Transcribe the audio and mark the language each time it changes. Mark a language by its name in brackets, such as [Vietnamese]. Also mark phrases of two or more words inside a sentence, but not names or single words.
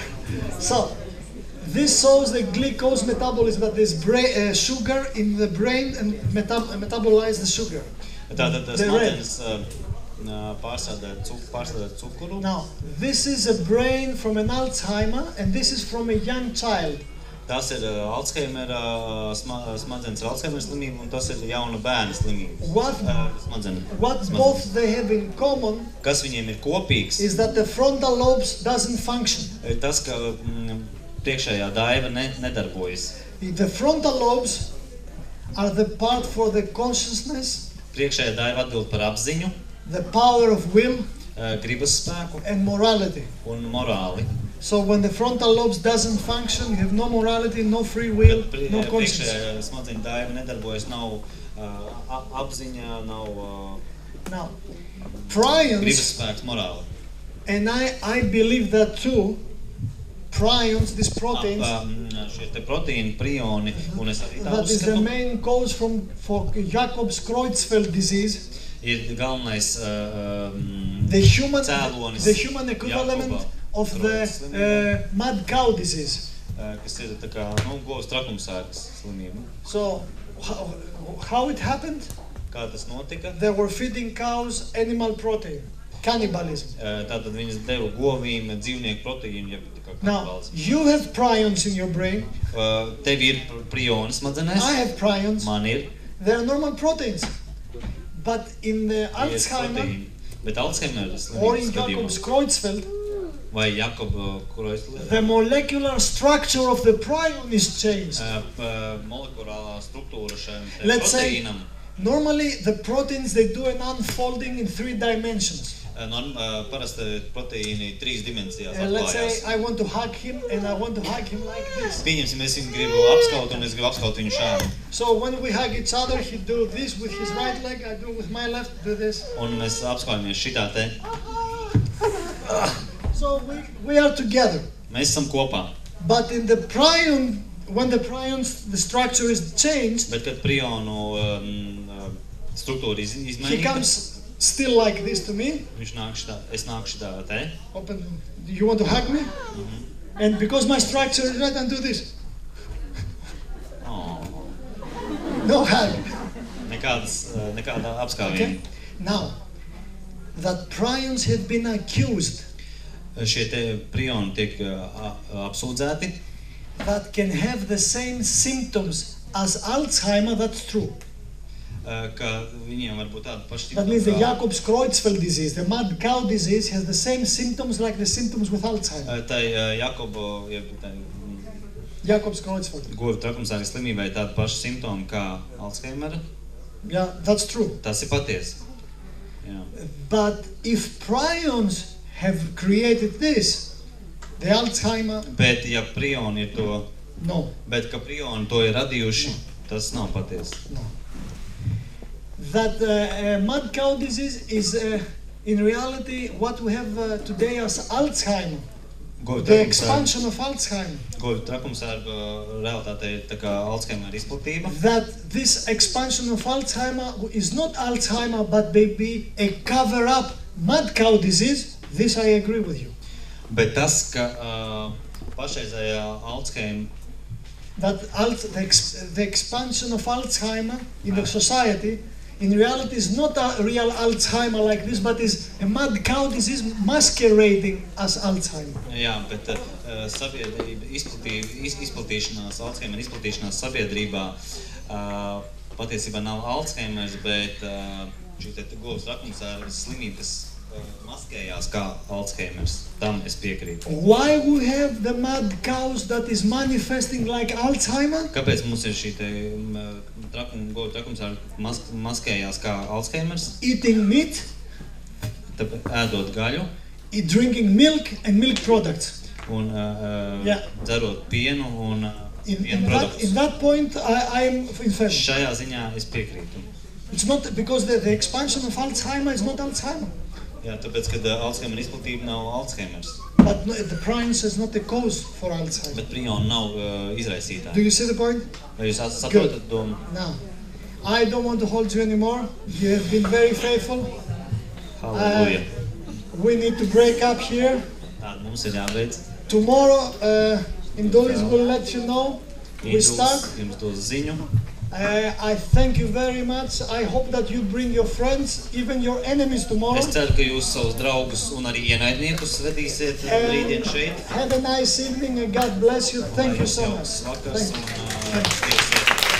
[English] So, this shows the glucose metabolism, that is sugar in the brain and metabolize the sugar. [Latvian] Tātad smadzenes pārstrādā cukuru. [English] Now, this is a brain from an Alzheimer and this is from a young child. [Latvian] Tas ir Alzheimer, smadzenes ir Alzheimer slimība, un tas ir jauna bērna slimība. [English] What both they have in common [Latvian] Kas viņiem ir kopīgs, [English] is that the frontal lobes doesn't function. [Latvian] Ir tas, ka priekšējā daiva nedarbojas. [English] The frontal lobes are the part for the consciousness, [Latvian] Priekšējā daiva atbild par apziņu, [English] the power of will, [Latvian] gribas spēku [English] and morality. [Latvian] un morāli. [English] So when the frontal lobes doesn't function, you have no morality, no free will, no conscience. [Latvian] Priekšējā smadzeņu daiva nedarbojas, nav apziņa, nav [English] Now, [Latvian] gribas [English] prions, [Latvian] spēks, morāli. [English] and I believe that too, prions, these proteins, [Latvian] Šie te proteīni, prioni, un es arī tā [English] that is the [Latvian] uzskatu, [English] main cause for Riga6-6 disease, [Latvian] ir galvenais [English] the human equivalent [Latvian] Jakoba [English] of the mad cow disease. [Latvian] Kas ir tā kā, govs trakumsērgas slimība. [English] So, how it happened? [Latvian] Kā tas notika? [English] They were feeding cows animal protein, cannibalism. [Latvian] Tātad viņas deva govīm dzīvnieku proteīnu, ja tā kā [English] Now, [Latvian] kannibāls. [English] you have prions in your brain. [Latvian] Tev ir prioni smadzenēs, [English] I have prions. [Latvian] man ir [English] They are normal proteins. But in the Alzheimer [Latvian] proteīni. Bet Alzheimer [English] or in [Latvian] slimības gadījumā, [English] Riga6-6, [Latvian] vai Jakoba Kroisla, [English] the molecular structure of the prion is changed. [Latvian] molekulārā struktūra šiem [English] Let's say, [Latvian] proteīnam, [English] normally the proteins, they do an unfolding in 3 dimensions. [Latvian] parasti proteīni 3 dimensijās [English] Let's say [Latvian] atklājās. [English] I want to hug him and I want to hug him like this. [Latvian] Pieņemsim, es viņu gribu apskaut un es gribu apskaut viņu šādi. [English] So when we hug each other, he do this with his right leg, I do with my left, do this. [Latvian] Un mēs apskaujamies šitā te. [English] So we are together. [Latvian] Mēs esam kopā. [English] But in the prion, when the prions, the structure is changed, [Latvian] Bet, kad prionu struktūra [English] he [Latvian] izmainīta, [English] comes still like this to me. [Latvian] viņš nāk šitā, es nāku šitā te. [English] Open. You want to hug me? And because my structure is right, I do this. Oh, No hug. [Latvian] nekāda apskāvījuma. [English] Okay. Now, that prions have been accused [Latvian] Šie te prioni tiek apsūdzēti, [English] that can have the same symptoms as Alzheimer. That's true. [Latvian] ka viņiem var būt tāda paša [English] That means the [Latvian] kā [English] Riga6-6 disease, the mad cow disease, has the same symptoms like the symptoms with Alzheimer. [Latvian] tai Jakoba, tai Riga6-6. govu trakumsērgas slimībai tāda paša simptoma kā Alzheimera. [English] Yeah, that's true. [Latvian] Tas ir patiesi. Jā. [English] But if prions have created this, the Alzheimer, [Latvian] Bet, ja prioni ir to, [English] no. [Latvian] bet ka prioni to ir radījuši, tas nav patiesi. [English] That mad cow disease is in reality what we have today as Alzheimer. The expansion of Alzheimer. [Latvian] Govu trakumsērga realitāte ir tā kā Alzheimer izplatība. [English] That this expansion of Alzheimer is not Alzheimer, but maybe a cover-up mad cow disease. This I agree with you. [Latvian] Bet tas, ka pašreizējā Alzheimer, [English] That the expansion of Alzheimer in the society in reality is not a real Alzheimer like this, but is a mad cow disease masquerading as Alzheimer. [Latvian] jā, bet sabiedrība izplatīšanās, Alzheimer izplatīšanās sabiedrībā patiesībā nav Alzheimers, bet šī te govs trakumsērgas slimība, kas maskējās kā Alzheimers. Tam es piekrītu. [English] Why we have the mad cows that is manifesting like Alzheimer? [Latvian] Kāpēc mums ir šī te govu trakumsērga maskējās kā Alzheimers? [English] Eating meat, [Latvian] Tāpēc ēdot gaļu [English] drinking milk and milk products. [Latvian] un dzerot pienu un [English] In that point, I am in favor. [Latvian] Šajā ziņā es piekrītu. [English] It's not because the expansion of Alzheimer is not Alzheimer. [Latvian] Jā, tāpēc, kad Alzheimer izplatība nav Alzheimers. [English] But no, the prions is not the cause for Alzheimer. [Latvian] Bet prioni nav izraisītāji. [English] Do you see the point? [Latvian] Vai jūs saprotat domu? [English] Now, I don't want to hold you anymore. You have been very faithful. Hallelujah. We need to break up here. [Latvian] Mums ir jābeidz. [English] Tomorrow, Indulis will let you know. We start. [Latvian] Jums dos ziņu. [English] I thank you very much. I hope that you bring your friends, even your enemies tomorrow. [Latvian] Es ceru, ka jūs savus draugus un arī ienaidniekus vedīsiet rītdien šeit. [English] Have a nice evening and God bless you. Thank you so much. [Latvian] Vakars un